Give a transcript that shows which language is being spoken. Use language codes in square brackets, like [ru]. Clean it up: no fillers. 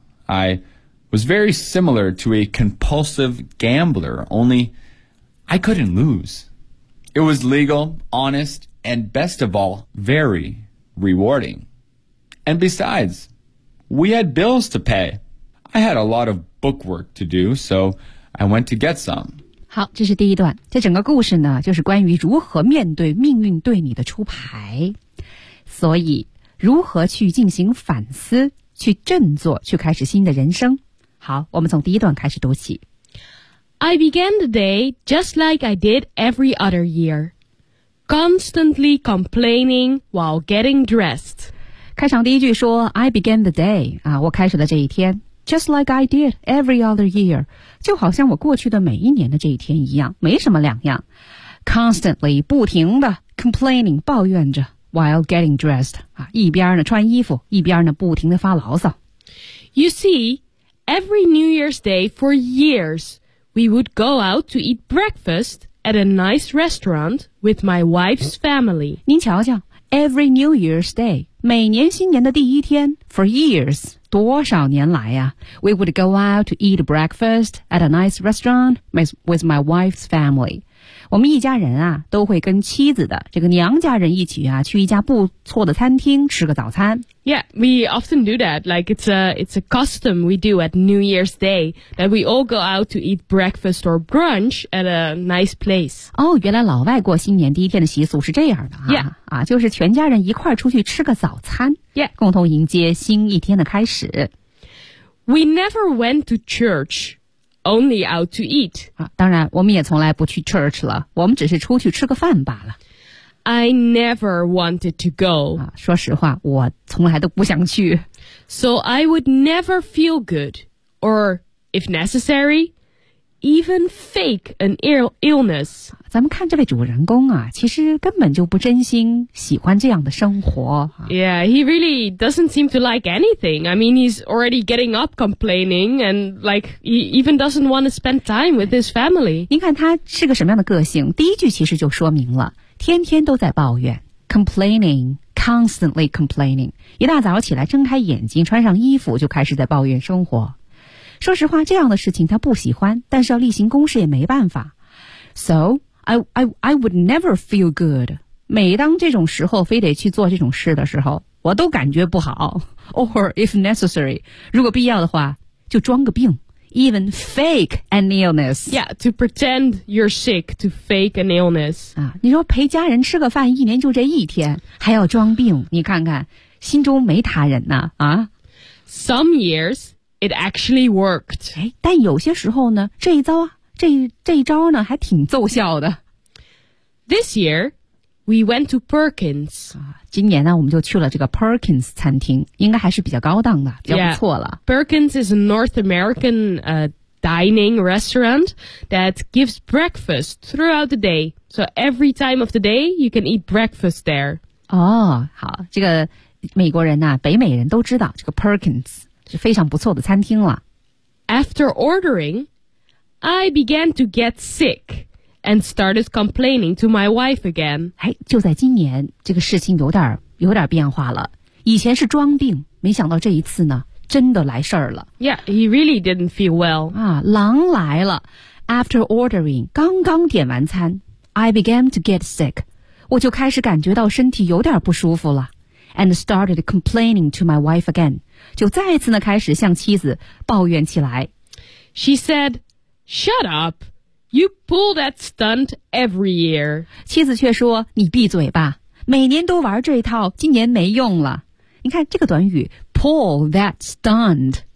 [en] I was very similar to a compulsive gambler, only I couldn't lose. It was legal, honest, and best of all, very rewarding. And besides, we had bills to pay. I had a lot of book work to do, so I went to get some. [zh] 好，这是第一段。这整个故事呢，就是关于如何面对命运对你的出牌。所以，如何去进行反思，去振作，去开始新的人生。好，我们从第一段开始读起。 [en] I began the day just like I did every other year, constantly complaining while getting dressed. [zh] 开场第一句说 [en] I began the day, [zh] 我开始了这一天。 [en] Just like I did every other year, [zh] 就好像我过去的每一年的这一天一样，没什么两样。 [en] Constantly, [zh] 不停的 [en] complaining, [zh] 抱怨着 [en] while getting dressed, [zh] 一边呢穿衣服，一边呢不停的发牢骚。 [en] You see, every New Year's Day for years, we would go out to eat breakfast at a nice restaurant with my wife's family. [zh] 您瞧瞧 [en] ,every New Year's Day, [zh] 每年新年的第一天 [en] for years, [zh] 多少年来啊 [en] ,we would go out to eat breakfast at a nice restaurant with my wife's family. [zh] 我们一家人啊都会跟妻子的这个娘家人一起啊去一家不错的餐厅吃个早餐。 [en] Yeah, we often do that, like it's a custom we do at New Year's Day, that we all go out to eat breakfast or brunch at a nice place. [zh] 哦、oh, 原来老外过新年第一天的习俗是这样的啊。 [en] Yeah. [zh] 啊就是全家人一块出去吃个早餐。 [en] Yeah. [zh] 共同迎接新一天的开始。 [en] We never went to church. Only out to eat. [zh] 当然我们也从来不去 church 了，我们只是出去吃个饭罢了。 [en] I never wanted to go. [zh] 说实话，我从来都不想去。 [en] So I would never feel good, or if necessary, even fake an illness. [zh] 咱们看这位主人公啊，其实根本就不真心喜欢这样的生活。 [en] Yeah, he really doesn't seem to like anything. I mean, he's already getting up complaining and like, he even doesn't want to spend time with his family. [zh] 您看他是个什么样的个性，第一句其实就说明了，天天都在抱怨 , [en] complaining,constantly complaining. [zh] 一大早起来睁开眼睛穿上衣服就开始在抱怨生活。说实话这样的事情他不喜欢，但是要例行公事也没办法。 [en] So, I would never feel good. [zh] 每当这种时候非得去做这种事的时候，我都感觉不好。 [en] Or if necessary, [zh] 如果必要的话就装个病。 [en] Even fake an illness. Yeah, to pretend you're sick, to fake an illness. [zh] 啊，你说陪家人吃个饭一年就这一天还要装病，你看看心中没他人呢啊。 [en] Some years,It actually worked. [zh] 哎，但有些时候呢，这一招呢，还挺奏效的。 [en] This year, we went to Perkins. [zh] 今年呢，我们就去了这个 Perkins 餐厅，应该还是比较高档的，比较不错了。 [en] Yeah, Perkins is a North American, dining restaurant that gives breakfast throughout the day. So every time of the day, you can eat breakfast there. [zh] 哦，好，这个美国人呐，北美人都知道这个 Perkins。是非常不错的餐厅了。 [en] After ordering, I began to get sick and started complaining to my wife again. [zh] 哎，就在今年，这个事情有点有点变化了。以前是装病，没想到这一次呢，真的来事儿了。 [en] Yeah, he really didn't feel well. [zh] 啊，狼来了。 [en] After ordering, [zh] 刚刚点完餐 , [en] I began to get sick. [zh] 我就开始感觉到身体有点不舒服了。 [en] And started complaining to my wife again. [zh] 就再次呢开始向妻子抱怨起来。 [en] She said, shut up. You pull that stunt every year. [zh] 妻子却说，你闭嘴吧。每年都玩这一套，今年没用了。你看这个短语 , [en] pull that stunt.